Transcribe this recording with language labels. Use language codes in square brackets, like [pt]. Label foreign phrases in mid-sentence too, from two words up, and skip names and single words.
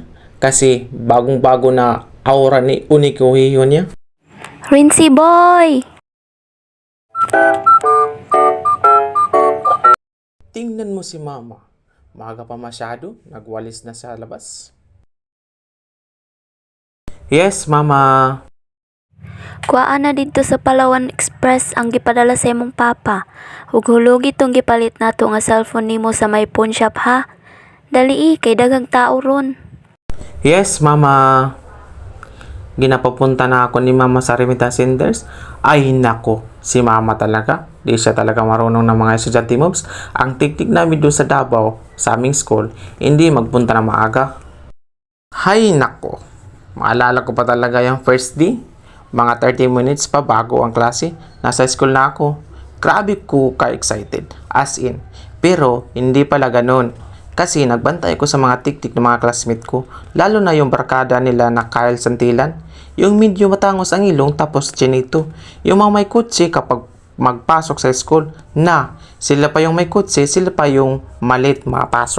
[tl] Kasi bagong-bago na aura ni Unikuhiyo niya. Rincy boy! Tingnan mo si mama. Maaga pa masyado, nagwalis na sa labas. [en] Yes, mama. [ceb] Kuhaan na dito sa Palawan Express ang gipadala sa imong papa. Ug hulugi tong gipalit nato nga cellphone nimo sa may pawn shop ha. Dali kay daghang tao ron. [en] Yes, mama. [tl] Ginapapunta na ako ni mama sa [en] remittance centers. [tl] Ay nako, si mama talaga. Di siya talaga marunong ng mga estudyante moves. Ang teknik namin doon sa Davao, sa aming school, hindi magpunta na maaga. Hay nako, maalala ko pa talaga yung [en] first day. [tl] Mga 30 minutes pa bago ang klase. Nasa school na ako. Grabe ko ka-excited. As in. Pero, hindi pala ganun. Kasi nagbantay ko sa mga tiktik ng mga classmate ko. Lalo na yung barkada nila na Kyle Santilan. Yung medyo matangos ang ilong tapos chinito. Yung mga may kutsi kapag magpasok sa school na sila pa yung may kutsi, sila pa yung malit mapasok.